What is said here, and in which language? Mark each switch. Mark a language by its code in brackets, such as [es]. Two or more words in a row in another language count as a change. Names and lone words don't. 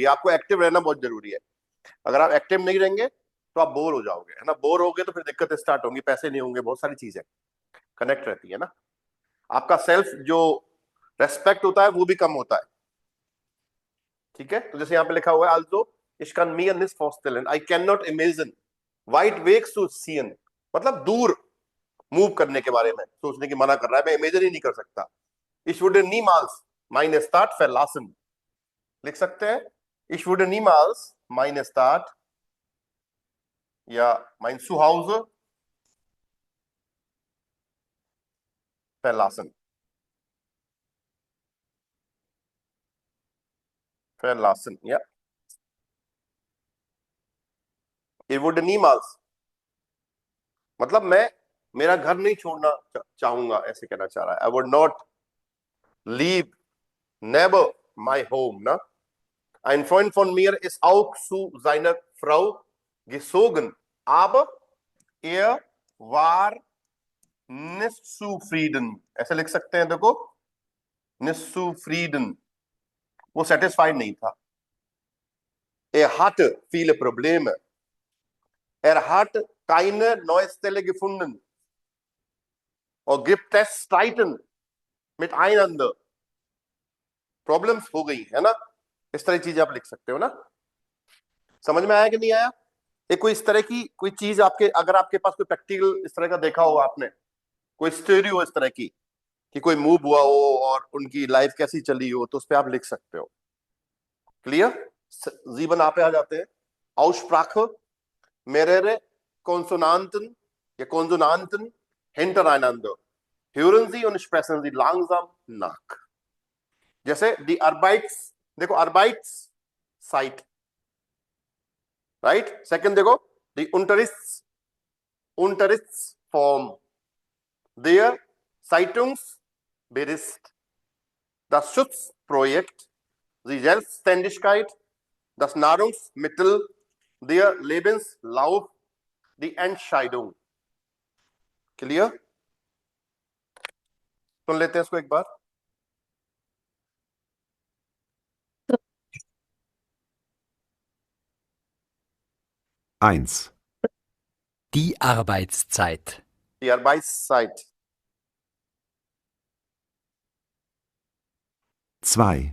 [hi] आपको एक्टिव रहना बहुत जरूरी है। अगर आप एक्टिव नहीं रहेंगे तो आप बोर हो जाओगे, है ना। बोर होगे तो फिर दिक्कतें स्टार्ट होंगी, पैसे नहीं होंगे, बहुत सारी चीजें कनेक्ट रहती है ना। आपका सेल्फ जो रेस्पेक्ट होता है वो भी कम होता है, ठीक है। तो जैसे यहाँ पे लिखा हुआ है, [de] also ich kann mir nicht vorstellen, [en] I cannot imagine [de] weit weg zu ziehen, [hi] मतलब दूर मूव करने के बारे में सोचने की मना कर रहा है, मैं इमेजिन ही नहीं कर सकता। [de] ich würde niemals meine Stadt verlassen, [hi] लिख सकते हैं, [de] ich würde niemals meine Stadt या mein Zuhause verlassen, verlassen, ja, ich würde niemals, [hi] मतलब मैं मेरा घर नहीं छोड़ना चाहूंगा, ऐसे कहना चाह रहा है। [en] I would not leave, never my home, [hi] ना। [de] Ein Freund von mir ist auch zu seiner Frau gezogen, aber er war nicht zufrieden, [hi] ऐसे लिख सकते हैं, देखो, [de] nicht zufrieden, [hi] वो सेटिस्फाइड नहीं था। [de] Er hatte viele Probleme, er hat keine neue Stelle gefunden और gibt es Streiten miteinander, [hi] प्रॉब्लम्स हो गई, है ना। इस तरह की चीजें आप लिख सकते हो ना। समझ में आया कि नहीं आया? एक कोई इस तरह की कोई चीज आपके, अगर आपके पास कोई प्रैक्टिकल इस तरह का देखा हो आपने, कोई स्टोरी हो इस तरह की कि कोई मूव हुआ हो और उनकी लाइफ कैसी चली हो, तो उस पर आप लिख सकते हो। क्लियर? जीवन आप आ जाते हैं। [de] Aussprache, mehrere Konsonanten या Konsonanten hintereinander, hören Sie und sprechen Sie langsam nach। जैसे die Arbeits, [hi] देखो Arbeits साइट, राइट। [de] सेकंड देखो die Unterrichtsform, der Zeitungsbericht, das Schutzprojekt, die Selbstständigkeit, das Nahrungsmittel, der Lebenslauf, die Entscheidung। [hi] क्लियर? सुन लेते हैं इसको एक बार। [de] Eins. Die Arbeitszeit. Die Arbeitszeit, 2.